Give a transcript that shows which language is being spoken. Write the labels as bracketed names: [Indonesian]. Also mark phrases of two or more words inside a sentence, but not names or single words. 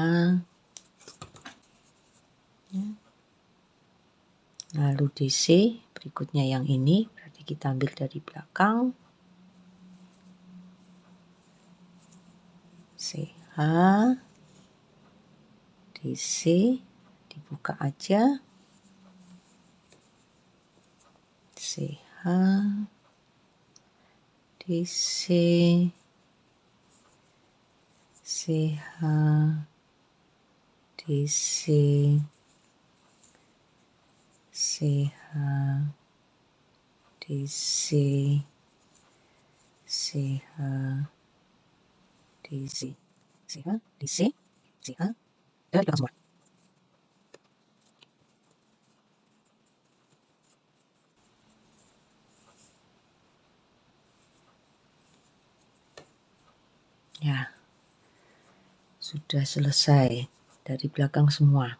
[Indonesian] Lalu DC, berikutnya yang ini, berarti kita ambil dari belakang. CH, DC, dibuka aja. CH, DC, CH, DC, CH, DC, CH, DC, CH, DC, CH, dari belakang semua. Ya, sudah selesai dari belakang semua.